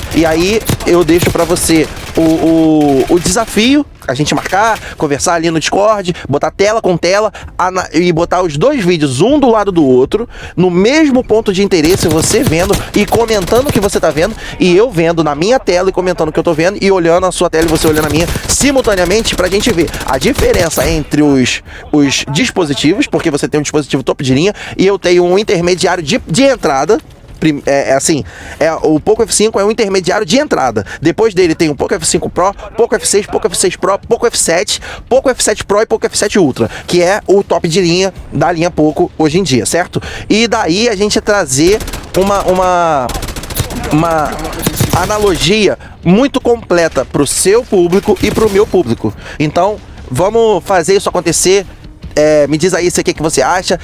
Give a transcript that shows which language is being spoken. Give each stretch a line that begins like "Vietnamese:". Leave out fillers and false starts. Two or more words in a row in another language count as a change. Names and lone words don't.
Portuguese: E aí eu deixo pra você o desafio, a gente marcar, conversar ali no Discord, botar tela com tela e botar os dois vídeos um do lado do outro, no mesmo ponto de interesse, você vendo e comentando o que você tá vendo, e eu vendo na minha tela e comentando o que eu tô vendo, e olhando a sua tela e você olhando a minha, simultaneamente, pra gente ver a diferença entre os dispositivos, porque você tem um dispositivo topo de linha e eu tenho um intermediário de entrada. O Poco F5 é um intermediário de entrada. Depois dele tem o Poco F5 Pro, Poco F6, Poco F6 Pro, Poco F7, Poco F7 Pro e Poco F7 Ultra, que é o top de linha da linha Poco hoje em dia, certo? E daí a gente trazer uma analogia muito completa pro seu público e pro meu público. Então, vamos fazer isso acontecer. Me diz aí o que você acha.